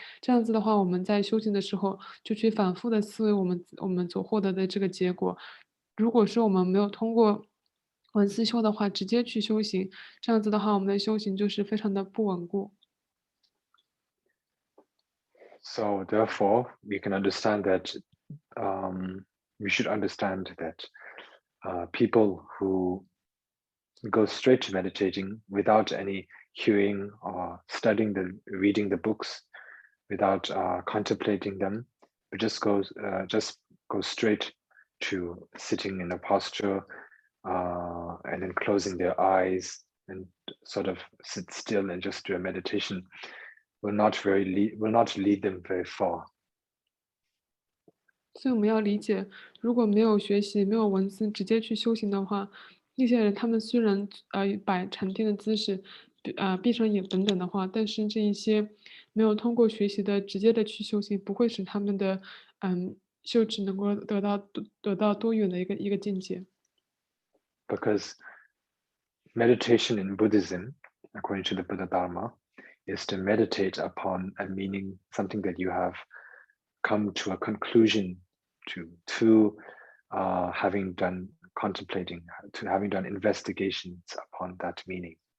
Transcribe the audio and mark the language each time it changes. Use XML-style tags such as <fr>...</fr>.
<zh>这样子的话，我们在修行的时候就去反复的思维我们所获得的这个结果。如果说我们没有通过文思修的话，直接去修行，这样子的话，我们的修行就是非常的不稳固。</zh> <en>So therefore, we can understand that we should understand that people who go straight to meditating without any hearing or reading the books, without contemplating them, but just go straight to sitting in a posture and then closing their eyes and sort of sit still and just do a meditation will not lead them very far.</en> <zh>所以我们要理解，如果没有学习、没有文思，直接去修行的话，那些人他们虽然摆禅定的姿势，闭上眼等等的话，但是这一些没有通过学习的直接的去修行，不会使他们的修持能够得到多远的一个境界。</zh> <en>Because meditation in Buddhism, according to the Buddha Dharma, is to meditate upon a meaning, something that you have come to a conclusion to having done contemplating, to having done investigations upon that meaning.</en>